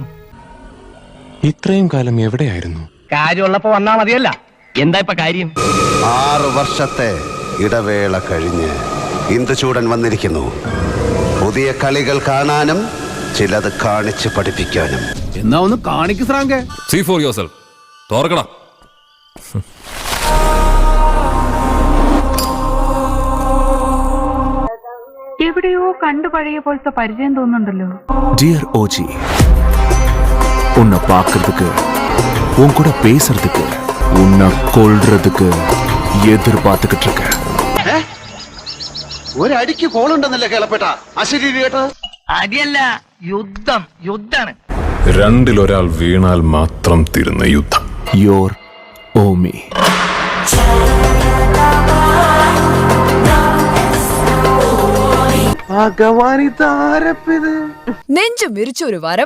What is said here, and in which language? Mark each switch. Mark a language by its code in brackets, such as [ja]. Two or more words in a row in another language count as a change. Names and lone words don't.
[ml] ഇത്രയും കാലം എവിടെയായിരുന്നു? കാര്യമുള്ളപ്പോ വന്നാ മതിയല്ല. എന്താ ഇപ്പൊ കാര്യം? 6 വർഷത്തെ ഇടവേള കഴിഞ്ഞ് ഇന്ദുചൂടൻ വന്നിരിക്കുന്നു. പുതിയ കളികൾ കാണാനും ചിലത് കാണിച്ച് പഠിപ്പിക്കാനും. എന്നാ ഒന്ന് കാണിക്ക് ശ്രാങ്കേ. [en] See for yourself. [ml] തോർക്കടാ. എവിടെയോ കണ്ടു പഴയ പോലത്തെ പരിചയം തോന്നുന്നുണ്ടല്ലോ. [en] Dear OG, [ta] உன்னை பார்க்கிறதுக்கு, உன் கூட பேசுறதுக்கு, உன்னை கொல்றதுக்கு எதிர்பார்த்துக்கிட்டு இருக்கேன். [ml] ഒരടിക്ക് കോളുണ്ടെന്നല്ലേ കേളപ്പെട്ട അശരീരി കേട്ടത്? അടിയല്ല, യുദ്ധം. യുദ്ധാണ്. രണ്ടിലൊരാൾ വീണാൽ മാത്രം തീരുന്ന യുദ്ധം. യോർ ഓമി. നെഞ്ചും വിരിച്ച ഒരു വരവാ.